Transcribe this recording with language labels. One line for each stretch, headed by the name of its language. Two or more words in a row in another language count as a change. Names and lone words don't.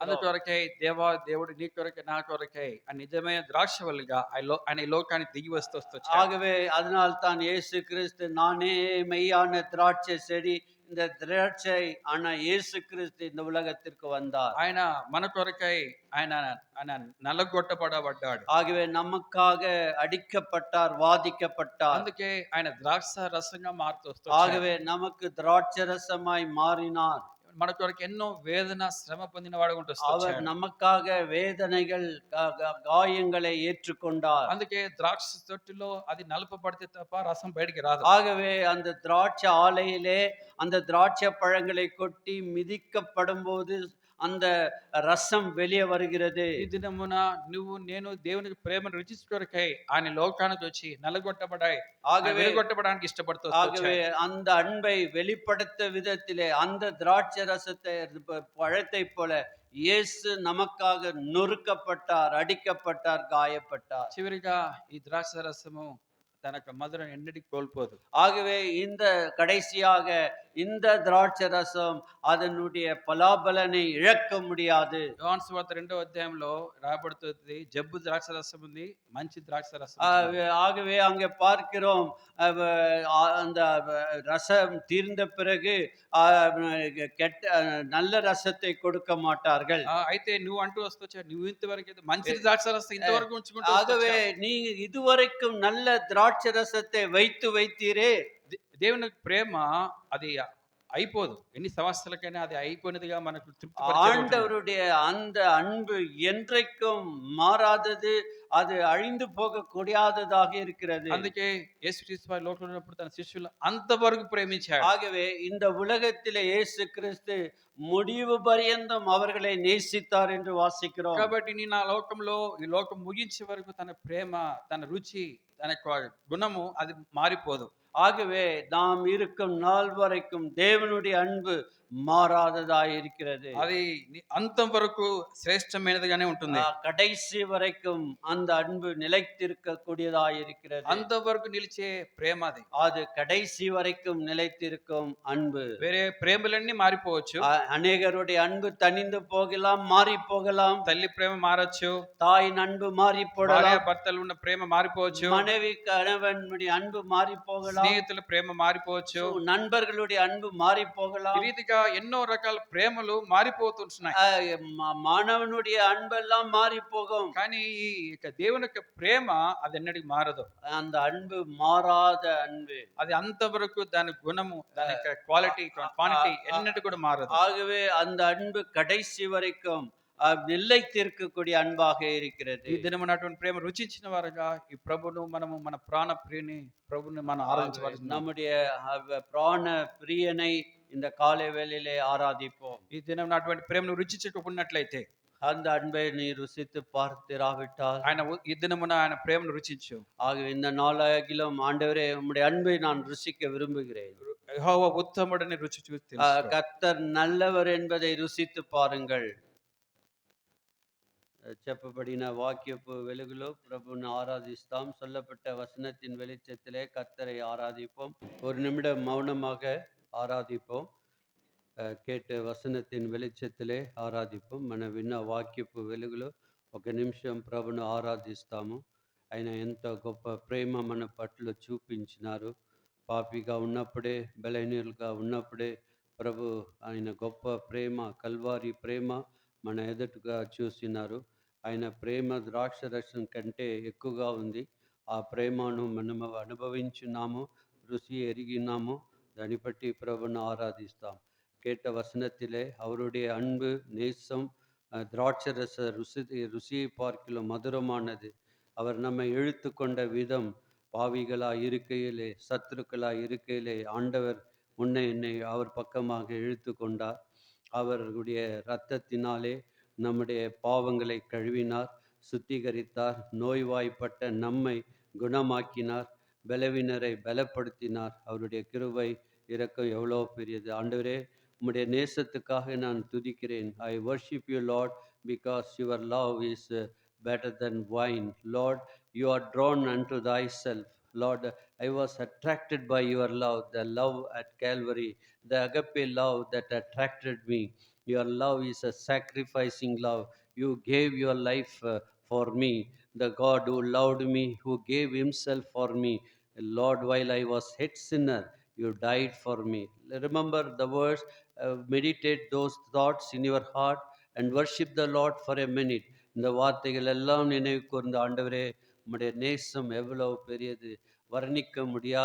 Telugu: అందుకొరకై దేవుడు నీ కొరకై, నా కొరకై ఆ నిజమైన ద్రాక్షవల్లిగా ఆయన ఈ లోకానికి దిగి వస్తూ
Tamil: ஆகவே அதனால் தான் இயேசு கிறிஸ்து, நானே மெய்யான திராட்சை செடி, இந்த திராட்சை ஆனா இயேசு கிறிஸ்து இந்த உலகத்திற்கு வந்தார்.
Telugu: ఆయన మన కొరకై ఆయన నలగొట్టబడ్డాడు.
Tamil: ஆகவே நமக்காக அடிக்கப்பட்டார், வாதிக்கப்பட்டார்.
Telugu: అందుకే ఆయన ద్రాక్ష రసంగా మారుతూ వస్తాడు.
Tamil: ஆகவே நமக்கு திராட்சை ரசமாய் மாறினார்.
Telugu: మన కొరకు ఎన్నో వేదన శ్రమ పొందిన వాడు ఉంటూ
Tamil: அவர்
Telugu: వచ్చాడు.
Tamil: நமக்காக வேதனைகள் காயங்களை ஏற்றுக்கொண்டார்.
Telugu: అందుకే ద్రాక్ష తొట్టిలో అది నలపబడితే తప్ప రసం బయటికి రాదు.
Tamil: ஆகவே அந்த திராட்சை ஆலையிலே அந்த திராட்சை பழங்களை கொட்டி மிதிக்கப்படும்போது அந்த ரசம் வெளியே வருகிறது.
Telugu: ఈ దినమున నువ్వు నేను దేవునికి ప్రేమను రుచించుకొరకై ఆయన లోకానికి వచ్చి నలగొట్టబడాయి,
Tamil: ஆகவே
Telugu: వెలుగొట్టబడానికి ఇష్టపడుతూ
Tamil: ஆகவே
Telugu: వచ్చాడు.
Tamil: அந்த அன்பை வெளிப்படுத்த விதத்திலே அந்த திராட்சை ரசத்தை பழத்தை போல இயேசு நமக்காக நொறுக்கப்பட்டார், அடிக்கப்பட்டார், காயப்பட்டார்.
Telugu: చివరిగా ఈ ద్రాక్ష రసము తన యొక్క మధురం ఎన్నటికి కోల్పోదు.
Tamil: ஆகவே இந்த கடைசியாக இந்த திராட்சை ரசம் அதனுடைய பலாபலனை இழக்க முடியாது.
Telugu: యోహాను సువార్త 2వ అధ్యాయంలో రాయబడుతుంది, జబ్బు ద్రాక్ష రసం ఉంది, మంచి ద్రాక్ష రసం ఉంది.
Tamil: ஆகவே அங்கே பார்க்கிறோம் அந்த ரசம் தீர்ந்த பிறகு கெட்ட நல்ல ரசத்தை கொடுக்க மாட்டார்கள்.
Telugu: అయితే నువ్వు అంటూ వస్తొచ్చా, నువ్వు ఇంతవరకు అయితే మంచి ద్రాక్ష రసం ఇంతవరకు ఉంచుకుంటూ
Tamil: ஆகவே
Telugu: వస్తొచ్చావు.
Tamil: நீ இதுவரைக்கும் நல்ல திராட்சை ரசத்தை வைத்து வைத்தீரே.
Telugu: దేవుని ప్రేమ అది అయిపోదు, ఎన్ని సంవత్సరాలకైనా అది అయిపోయినదిగా మనకు తృప్తి.
Tamil: ஆண்டவருடைய அந்த அன்பு என்றைக்கும் மாறாதது, அது அழிந்து போக கூடாததாக இருக்கிறது.
Telugu: అందుకే యేసుక్రీస్తు వారి లోకంలో ఉన్నప్పుడు తన శిష్యులు అంతవరకు ప్రేమించాడు.
Tamil: ஆகவே இந்த உலகத்திலே இயேசு கிறிஸ்து முடிவு பரியந்தம் அவர்களை நேசித்தார் என்று வாசிக்கிறோம்.
Telugu: కాబట్టి నేను ఆ లోకంలో ఈ లోకం ముగించే వరకు తన ప్రేమ, తన రుచి, తన యొక్క గుణము అది మారిపోదు.
Tamil: ஆகவே நாம் இருக்கும் நாள் வரைக்கும் தேவனுடைய அன்பு மாறாததாய் இருக்கிறது.
Telugu: అది అంతం వరకు శ్రేష్టమైనదిగానే ఉంటుంది.
Tamil: கடைசி வரைக்கும் அந்த அன்பு நிலைத்திருக்க கூடியதாய் இருக்கிறது.
Telugu: అంతవరకు నిలిచే ప్రేమ అది.
Tamil: அது கடைசி வரைக்கும் நிலைத்திருக்கும் அன்பு.
Telugu: వేరే ప్రేమలన్నీ మారిపోవచ్చు.
Tamil: அநேகருடைய அன்பு தனிந்து போகலாம், மாறி போகலாம்.
Telugu: తల్లి ప్రేమ మారచ్చు,
Tamil: தாயின் அன்பு மாறி
Telugu: భార్య
Tamil: போடலாம்,
Telugu: భర్తలు ఉన్న ప్రేమ మారిపోవచ్చు,
Tamil: மனைவி கணவனுடைய அன்பு மாறி போகலாம்,
Telugu: స్నేహితుల ప్రేమ మారిపోవచ్చు,
Tamil: நண்பர்களுடைய அன்பு மாறி
Telugu: ఈ
Tamil: போகலாம்,
Telugu: రీతిగా ఎన్నో రకాల ప్రేమలు మారిపోతుంటున్నాయి.
Tamil: மாணவனுடைய அன்பெல்லாம் மாறி போகும்.
Telugu: కానీ ఈ దేవుని యొక్క ప్రేమ అది ఎన్నటికి మారదు.
Tamil: அந்த அன்பு மாறாத அன்பு.
Telugu: అది అంతవరకు దాని గుణము, దాని యొక్క
English: quality, quantity
Telugu: ఎన్నటి కూడా మారదు.
Tamil: ஆகவே அந்த அன்பு கடைசி வரைக்கும் நிலைத்திருக்கக்கூடிய அன்பாக இருக்கிறது.
Telugu: ఈ దినమున అటువంటి ప్రేమ రుచించిన వారుగా ఈ ప్రభును మనము, మన ప్రాణ ప్రియుని ప్రభుని మనం ఆరాధించవలసిన,
Tamil: நம்முடைய பிராண பிரியனை இந்த காலை வேளையிலே ஆராதிப்போம்.
Telugu: ఈ దినం అటువంటి ప్రేమను రుచించుకున్నట్లయితే,
Tamil: அந்த அன்பை நீ ருசித்து பார்த்திராவிட்டால்,
Telugu: ఆయన ఈ దినమున ఆయన ప్రేమను రుచించు.
Tamil: ஆகவே இந்த நாளாகிலும் ஆண்டவரே உம்முடைய அன்பை நான் ருசிக்க விரும்புகிறேன்.
Telugu: యెహోవా ఉత్తముడని రుచి చూసి తెలుసుకో.
Tamil: கர்த்தர் நல்லவர் என்பதை ருசித்து பாருங்கள்.
Telugu: చెప్పబడిన వాక్యపు వెలుగులో ప్రభువును ఆరాధిస్తాం.
Tamil: சொல்லப்பட்ட வசனத்தின் வெளிச்சத்திலே கர்த்தரை ஆராதிப்போம். ஒரு நிமிடம் மௌனமாக ఆరాధిப்போம். கேட்ட வசனத்தின் வெளிச்சத்திலே ఆరాధిப்போம்.
Telugu: మన విన్న వాక్యపు వెలుగులో ఒక నిమిషం ప్రభును ఆరాధిస్తాము. ఆయన ఎంత గొప్ప ప్రేమ మన పట్ల చూపించినారు. పాపిగా ఉన్నప్పుడే, బలహీనులుగా ఉన్నప్పుడే ప్రభు ఆయన గొప్ప ప్రేమ, కల్వారి ప్రేమ మన ఎదుటగా చూసినారు. ఆయన ప్రేమ ద్రాక్ష రసం కంటే ఎక్కువగా ఉంది. ఆ ప్రేమను మనము అనుభవించున్నాము,
Tamil: ருசி எரிகினாமோ.
Telugu: దాన్ని బట్టి ప్రభును ఆరాధిస్తాం.
Tamil: கேட்ட வசனத்திலே அவருடைய அன்பு, நேசம் திராட்சரச ருசியை பார்க்கிலும் மதுரமானது. அவர் நம்மை இழுத்து கொண்ட விதம், பாவிகளாய் இருக்கையிலே, சத்துருக்களாய் இருக்கையிலே ஆண்டவர் முன்னை என்னை அவர் பக்கமாக இழுத்து கொண்டார். அவருடைய இரத்தத்தினாலே நம்முடைய பாவங்களை கழுவினார், சுத்திகரித்தார். நோய்வாய்ப்பட்ட நம்மை குணமாக்கினார், பலவீனரை பலப்படுத்தினார். அவருடைய கிருபை, இரக்கம் எவ்வளோ பெரியது. ஆண்டவரே, உம்முடைய நேசத்துக்காக நான் துதிக்கிறேன்.
English: I worship you Lord because your love is better than wine. Lord, you are drawn unto thyself. Lord, I was attracted by your love, the love at Calvary, the agape love that attracted me. Your love is a sacrificing love. You gave your life for me. The God who loved me, who gave himself for me. Lord, while I was yet sinner, you died for me. Remember the words, meditate those thoughts in your heart and worship the Lord for a minute.
Tamil: இந்த வார்த்தைகள் எல்லாம் நினைவு கூர்ந்த ஆண்டவரே, உம்முடைய நேசம் எவ்வளவு பெரியது, வர்ணிக்க முடியாது.